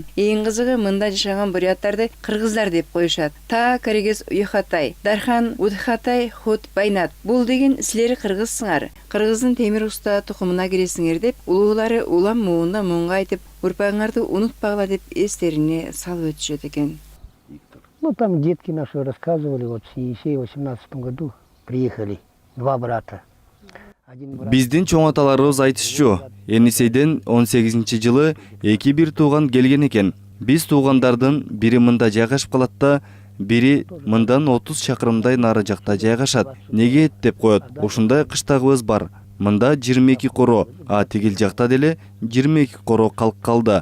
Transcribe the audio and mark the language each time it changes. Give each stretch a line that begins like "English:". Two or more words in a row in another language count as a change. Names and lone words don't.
Kyrgyz: Эң кызыгы мында жашаган буряттарды кыргыздар деп коюшат. Та Каригес Уйхатай, Дархан Удхатай Хут Байнат. Бул деген силер кыргызсыңар. Кыргыздын темир уста тукумуна киресиңер деп улуулары улам муунда муунга айтып, урпагыңарды унутпагыла деп эстерине салып өтүшөт экен.
Russian: Ну, там детки наши рассказывали, вот с Енисея в 18 году приехали 2 брата.
Kyrgyz: Биздин чоң аталарыбыз айтышчу, Енисейден 18-жылы 2 тууган келген экен. Биз туугандардын бири мында жайгашып калат да, бири мындан 30 чакырымдай нары жакта жайгашат. Неге деп коет. Ушундай кыштагыбыз бар. Мында 22 коро, а тигил жакта деле 22 коро калып калды.